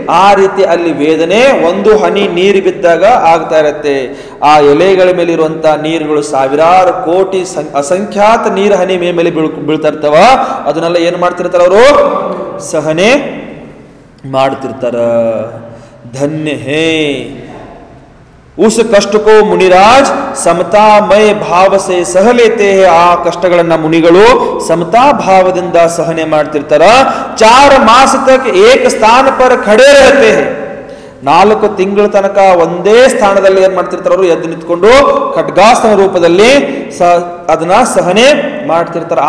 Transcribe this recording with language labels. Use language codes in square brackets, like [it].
[kn] ಆ ರೀತಿ ಅಲ್ಲಿ ವೇದನೆ ಒಂದು ಹನಿ ನೀರು ಬಿದ್ದಾಗ ಆಗ್ತಾ ಇರತ್ತೆ. ಆ ಎಲೆಗಳ ಮೇಲೆ ಇರುವಂತ ನೀರುಗಳು ಸಾವಿರಾರು ಕೋಟಿ ಅಸಂಖ್ಯಾತ ನೀರು ಹನಿ ಮೇಲೆ ಬೀಳ್ತಾ ಇರ್ತಾವ. ಅದನ್ನೆಲ್ಲ ಏನ್ ಮಾಡ್ತಿರ್ತಾರ ಅವರು, ಸಹನೆ ಮಾಡ್ತಿರ್ತಾರ. [hi] ಧನ್ಯ ಹೇ उस कष्ट को मुनिराज समतामय भाव से सह लेते हैं. [kn] ಆ ಕಷ್ಟಗಳನ್ನ ಮುನಿಗಳು ಸಮತಾ ಭಾವದಿಂದ ಸಹನೆ ಮಾಡ್ತಿರ್ತಾರ. [hi] 4 ಮಾಸ ತಕ್ ಏಕ ಸ್ಥಾನ ಪರ ಖಡೆ रहते हैं, [kn] 4 ತಿಂಗಳ ತನಕ ಒಂದೇ ಸ್ಥಾನದಲ್ಲಿ ಏನ್ ಮಾಡ್ತಿರ್ತಾರ ಅವರು, ಎದ್ದು ನಿಂತ್ಕೊಂಡು ಖಡ್ಗಾಸನ ರೂಪದಲ್ಲಿ ಅದನ್ನ ಸಹನೆ ಮಾಡ್ತಿರ್ತಾರ.